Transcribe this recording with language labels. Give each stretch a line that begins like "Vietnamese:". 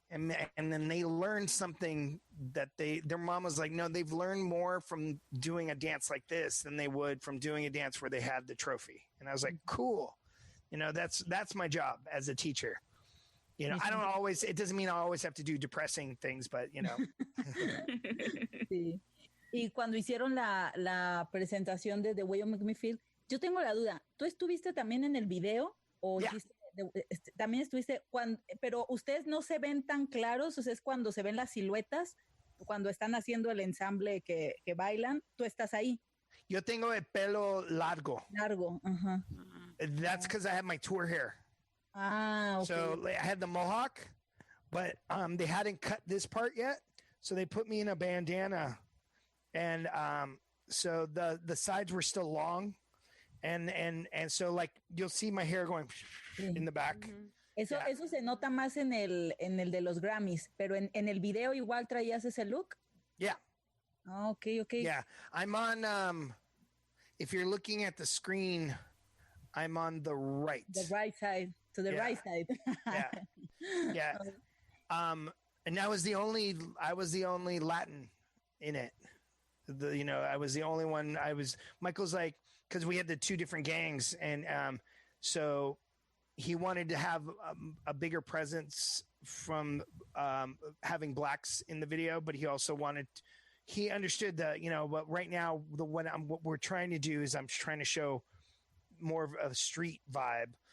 English: And then they learned something that their mom was like, no, they've learned more from doing a dance like this than they would from doing a dance where they had the trophy. And I was like, cool. You know, that's my job as a teacher. You know, it doesn't mean I always have to do depressing things, but you know.
Spanish: Sí. Y cuando hicieron la presentación de The Way You Make Me Feel, yo tengo la duda, ¿tú estuviste también en el video? ¿O también estuviste pero ustedes no se ven tan claros? O sea, es cuando se ven las siluetas, cuando están haciendo el ensamble que bailan, tú estás ahí. Yo tengo el pelo largo. Ajá.
English: That's because I have my tour hair. Ah, okay. So I had the mohawk, but they hadn't cut this part yet. So they put me in a bandana. And so the sides were still long. And so like you'll see my hair going in the back.
Spanish: Eso se nota más en el de los Grammys, pero en el video igual traías ese look.
English: Yeah. Oh, okay. Yeah, I'm on. If you're looking at the screen, I'm on the right. The right side. To the right side. Yeah. And I was the only Latin in it. I was the only one. Michael's like, because we had the two different gangs, and so he wanted to have a bigger presence from having blacks in the video, but he also he understood that, but right now what we're trying to do is I'm trying to show more of a street vibe.